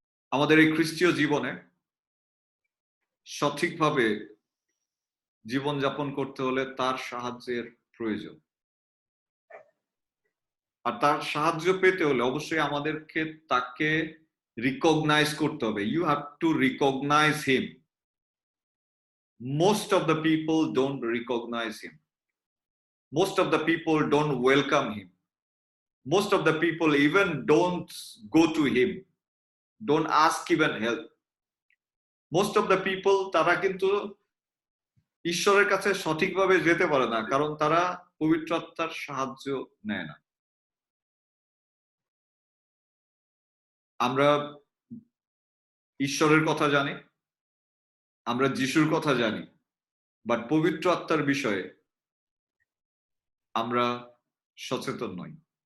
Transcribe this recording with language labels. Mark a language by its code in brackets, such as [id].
[bn] আমাদের এই খ্রিস্টীয় জীবনে সঠিকভাবে জীবনযাপন করতে হলে তার সাহায্যের প্রয়োজন। আর তার সাহায্য পেতে হলে অবশ্যই আমাদেরকে তাকে রিকগনাইজ করতে হবে। [en] You have to recognize him. Most of the people don't recognize him. Most of the people don't welcome him. Most of the people even don't go to him, don't ask even help. Most of the people [bn] তারা কিন্তু ঈশ্বরের কাছে সঠিকভাবে যেতে পারে না, কারণ তারা পবিত্র আত্মার সাহায্য নেয় না। আমরা ঈশ্বরের কথা জানি, আমরা যিশুর কথা জানি, বাট পবিত্র আত্মার বিষয়ে আমরা সচেতন নই।